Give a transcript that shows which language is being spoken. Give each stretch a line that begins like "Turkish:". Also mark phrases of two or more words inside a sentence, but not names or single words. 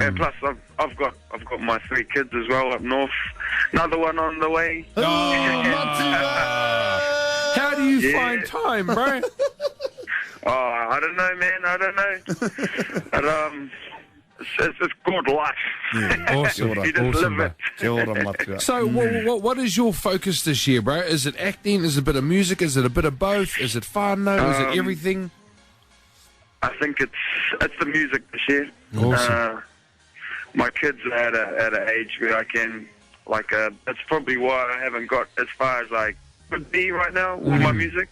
English: And plus, I've got my 3 kids as well up north. Another one on the way. How do you find time, bro? I don't know, man. I don't know. But it's called life. Awesome. You just live it.
Māori: Kia ora, matua.
English: So, what is your focus this year, bro? Is it acting? Is it a bit of music? Is it a bit of both? Is it whānau? Is it everything? I think it's the music this year. Awesome. My kids are at an age where I can, that's probably why I haven't got as far as I could be right now with my music.